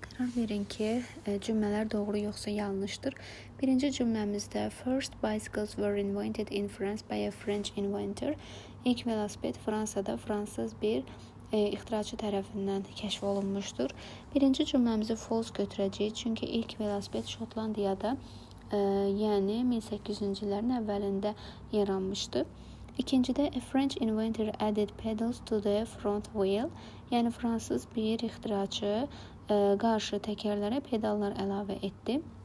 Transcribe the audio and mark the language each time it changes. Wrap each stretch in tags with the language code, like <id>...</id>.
<az>Qərar verin ki, cümlələr doğru yoxsa yanlışdır. Birinci cümləmizdə</az> <en>first bicycles were invented in France by a French inventor.</en> <az>İlk velosiped Fransada fransız bir ixtiraçı tərəfindən kəşf olunmuşdur. Birinci cümləmizi false götürəcəyik, çünki ilk velosiped Şotlandiyada, yəni 1800-cü illərin əvvəlində yaranmışdı. İkincidə</az> <en>a French inventor added pedals to the front wheel,</en> <az>yəni fransız bir ixtiraçı qarşı təkərlərə pedallar əlavə etdi.</az>